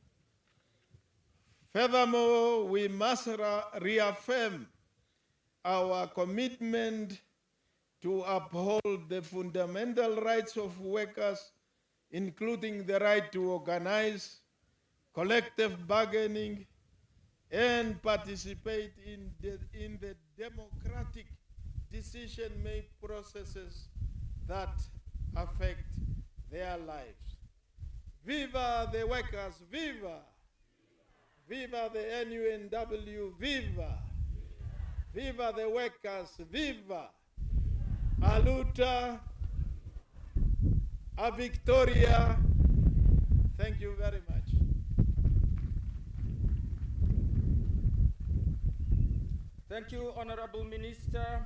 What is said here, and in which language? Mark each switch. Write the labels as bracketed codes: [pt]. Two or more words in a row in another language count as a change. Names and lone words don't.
[en] Furthermore, we must reaffirm our commitment to uphold the fundamental rights of workers, including the right to organize, collective bargaining, and participate in the democratic decision-making processes that affect their lives. Viva the workers, viva! Viva the NUNW, viva! Viva the workers, viva! Aluta, a Victoria, thank you very much. Thank you, Honorable Minister.